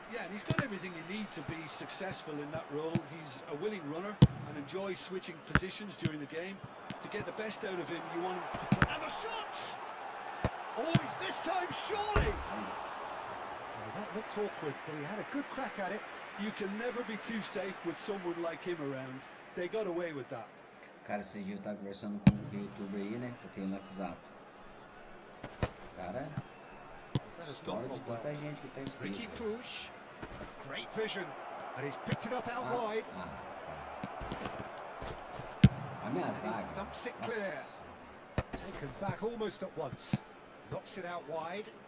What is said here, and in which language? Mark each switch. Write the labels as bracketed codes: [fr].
[en] Yeah, and he's got everything you need to be successful in that role. He's a willing runner and enjoys switching positions during the game. To get the best out of him, you want him to play. And the shot! Oh, this time surely! Well, that looked awkward, but he had a good crack at it. You can never be too safe with someone like him around. They got away with that. [pt] Cara, esses dias eu tava conversando com o youtuber aí, né? Eu tenho no WhatsApp. Cara, história de tanta gente que tá inscrito. [en] Ricky Puig, great vision, and he's picked it up out wide. [pt] A minha zaga. [en] Thumps it clear. Taken back almost at once. Knocks it out wide.